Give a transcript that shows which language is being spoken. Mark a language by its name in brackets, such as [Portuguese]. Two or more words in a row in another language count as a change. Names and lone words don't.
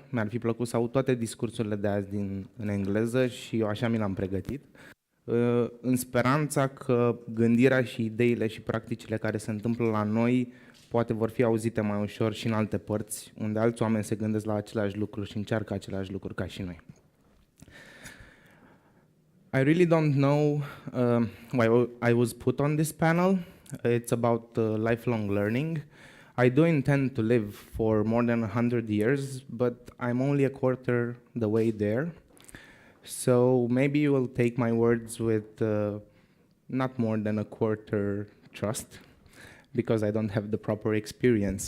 [Romanian] Mi-ar fi plăcut să aud toate discursurile de azi în engleză și eu așa mi l-am pregătit, în speranța că gândirea și ideile și practicile care se întâmplă la noi poate vor fi auzite mai ușor și în alte părți, unde alți oameni se gândesc la același lucru și încearcă același lucru ca și noi. [English] I really don't know why I was put on this panel. It's about lifelong learning. I do intend to live for more than 100 years, but I'm only a quarter the way there. So maybe you will take my words with not more than a quarter trust, because I don't have the proper experience.